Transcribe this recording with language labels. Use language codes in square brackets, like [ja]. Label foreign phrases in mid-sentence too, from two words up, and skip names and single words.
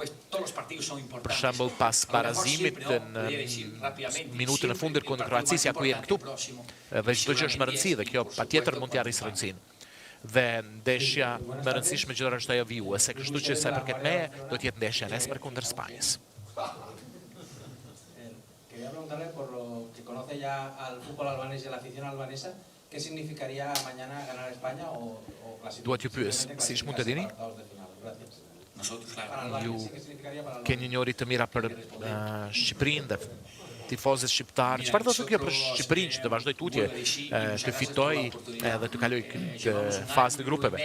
[sq] Për shembull pas barazimit në minutën e fundit kundër Kroacisë, ku jemi këtu, dhe çdo gjë është me rëndësi dhe kjo patjetër mund të arrisë rëndësinë. Dhe ndeshja më e rëndësishme gjithë është ajo vijuese, kështu që sa i përket meje, do të jetë ndeshja nesër kundër Spanjës. [es] Quería preguntarle por lo que conoce ya al fútbol albanés y a la afición albanesa, ¿qué significaría mañana ganar España o [sq] Dua t'ju pyes, si mund të dini? Ju keni një ori të mira për Shqipërinë dhe tifozët shqiptarë. Çfarë do të thotë kjo për Shqipërinë që të vazhdoj tutje, të fitoj edhe të kaloj këtë fazë të grupeve?